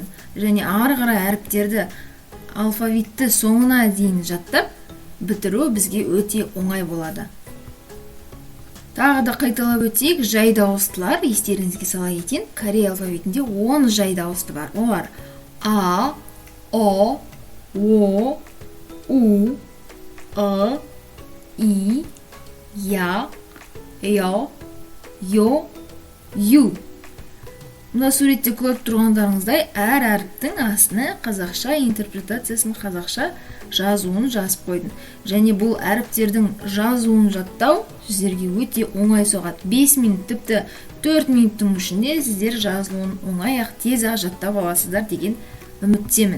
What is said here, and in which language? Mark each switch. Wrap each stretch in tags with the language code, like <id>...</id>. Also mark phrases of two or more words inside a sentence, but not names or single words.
<kk>Және ары қарай әріптерді алфавитті соңына дейін жаттап, бітіру бізге өте оңай болады. Тағы да қайталап өтейік, жай дауыстылар, естеріңізге сала кетейін, корей алфавитінде 10 жай дауысты бар. Олар А, О, О, У, Ы, И, Я, Йо, Йо, Ю. Мына суретте көріп тұрғандарыңыздай, әр әріптің астына қазақша интерпретациясын, қазақша жазуын жазып қойдым. Және бұл әріптердің жазуын жаттау сіздерге өте оңай соғады. 5 минут, тіпті 4 минуттың ішінде сіздер жазуын оңай-ақ тез-ақ жаттап аласыздар деген үміттемін.</kk>